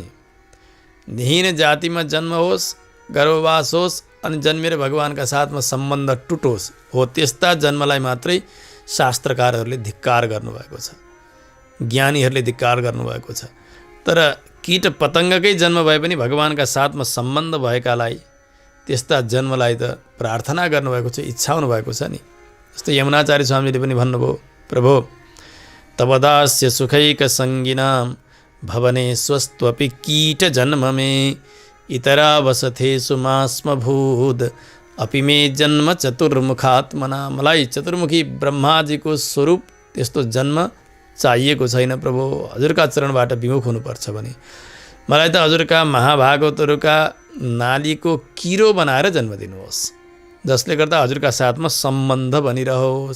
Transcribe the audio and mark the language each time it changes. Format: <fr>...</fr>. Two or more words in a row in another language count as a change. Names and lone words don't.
<ne>हीन जातिमा जन्म होस्, गर्भवास होस् अनि जन्मेर भगवानका साथमा सम्बन्ध टुटोस्, हो त्यस्ता जन्मलाई मात्रै शास्त्रकारहरूले धिक्कार गर्नुभएको छ, ज्ञानीहरूले धिक्कार गर्नुभएको छ। तर कीट पतङ्गकै जन्म भए पनि भगवानका साथमा सम्बन्ध भएकालाई त्यस्ता जन्मलाई त प्रार्थना गर्नुभएको छ, इच्छाउनु भएको छ नि। जस्तै यमुनाचार्य स्वामीले पनि भन्नुभयो,</ne> <sa>प्रभो तवदास्य सुखैक सङ्गिनां भवने स्वस्त्वपि कीट जन्म मे, इतरा वसथेषु मास्मभूद अपि मे जन्म चतुर्मुखात्मना।</sa> <ne>मलाई चतुर्मुखी ब्रह्माजीको स्वरूप त्यस्तो जन्म चाहिएको छैन प्रभु। हजुरका चरणबाट विमुख हुनुपर्छ भने मलाई त हजुरका महाभागवतहरूका नालीको किरो बनाएर जन्म दिनुहोस्, जसले गर्दा हजुरका साथमा सम्बन्ध बनिरहोस्।</ne>